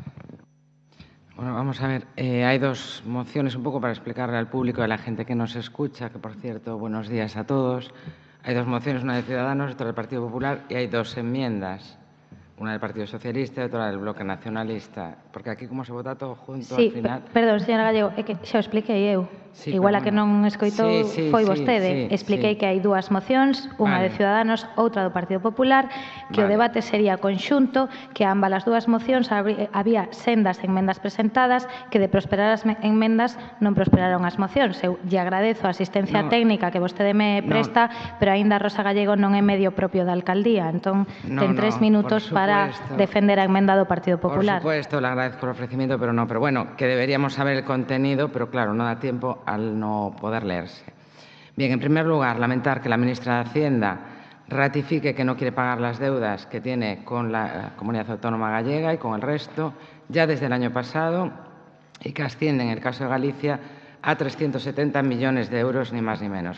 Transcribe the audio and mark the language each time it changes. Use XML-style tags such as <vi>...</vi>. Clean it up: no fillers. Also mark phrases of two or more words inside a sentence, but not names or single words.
<es>Bueno, vamos a ver. Hay dos mociones, un poco para explicarle al público y a la gente que nos escucha, que por cierto, buenos días a todos. Hay dos mociones, una de Ciudadanos, otra del Partido Popular, y hay dos enmiendas. Una del Partido Socialista</es> <gl>e outra</gl> <es>del Bloque Nacionalista. Porque aquí, como se vota todo junto, sí, al final...</es> <gl>Perdón, señora Gallego, é que xa o expliquei eu.</gl> <es>Sí,</es> <gl>Igual a</gl> <es>bueno.</es> <gl>que non escoitou foi vostede. Expliquei que hai dúas mocións, unha de Ciudadanos, outra do Partido Popular, que o debate sería conxunto, que ambas as dúas mocións había sendas enmendas presentadas, que de prosperar as enmendas non prosperaron as mocións. Eu lle agradezo a asistencia técnica que vostede me presta, pero aínda Rosa Gallego non é medio propio da alcaldía, entón ten 3 minutos para defender a enmenda do Partido Popular.</gl> <es>Por supuesto, le agradezco el ofrecimiento, pero no. Pero bueno, que deberíamos saber el contenido, pero claro, no da tiempo al no poder leerse. Bien, en primer lugar, lamentar que la ministra de Hacienda ratifique que no quiere pagar las deudas que tiene con la Comunidad Autónoma Gallega y con el resto ya desde el año pasado y que ascienden, en el caso de Galicia, a 370 millones de euros, ni más ni menos.</es>